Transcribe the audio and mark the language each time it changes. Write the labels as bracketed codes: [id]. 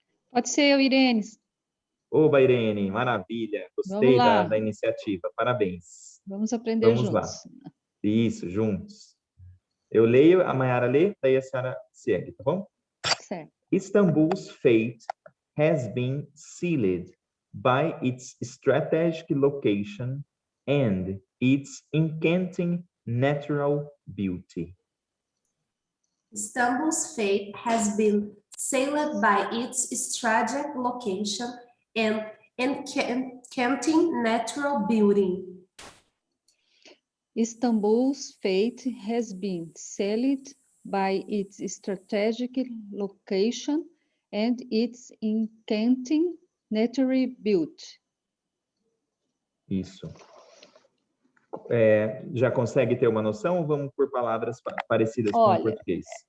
[pt] Pode ser eu, Irene. Oba, Irene, maravilha. Gostei da iniciativa. Parabéns. Vamos aprender juntos. Vamos lá. Isso, juntos. Eu leio, a Mayara lê, daí a senhora segue, tá bom? Certo. [en] Istanbul's fate has been sealed by its strategic location and its enchanting natural beauty. Istanbul's fate has been sealed by its strategic location and enchanting natural beauty. Istanbul's fate has been sealed by its strategic location and its enchanting natural beauty. [pt] Isso. Já consegue ter uma noção ou vamos por palavras parecidas com o português?